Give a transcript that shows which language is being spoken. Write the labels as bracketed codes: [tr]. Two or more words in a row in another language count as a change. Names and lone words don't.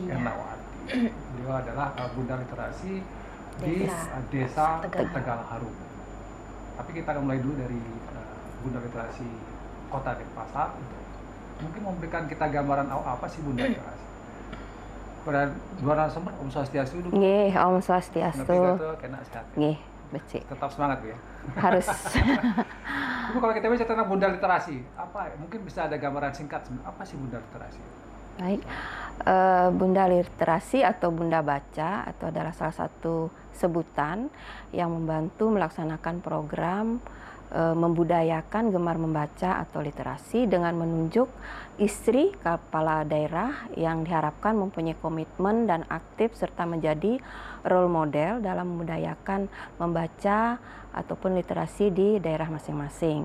[id] Ernawati. Beliau adalah Bunda Literasi di Desa Tegal Harum. Tapi kita akan mulai dulu dari Bunda Literasi Kota Denpasar. Mungkin memberikan kita gambaran apa sih Bunda Literasi. Pada dua narasumber, Om Swastiastu dulu. [ban] Nggih, Om Swastiastu. Kena sehat. Nggih, becik. [id] Tetap semangat Bu ya. Harus. Ibu, kalau kita bicara tentang Bunda Literasi, apa mungkin bisa ada gambaran singkat apa sih Bunda Literasi? Baik, Bunda Literasi atau Bunda Baca itu adalah salah satu sebutan yang membantu melaksanakan program membudayakan gemar membaca atau literasi dengan menunjuk istri kepala daerah yang diharapkan mempunyai komitmen dan aktif serta menjadi [en] role model [id] dalam membudayakan membaca ataupun literasi di daerah masing-masing.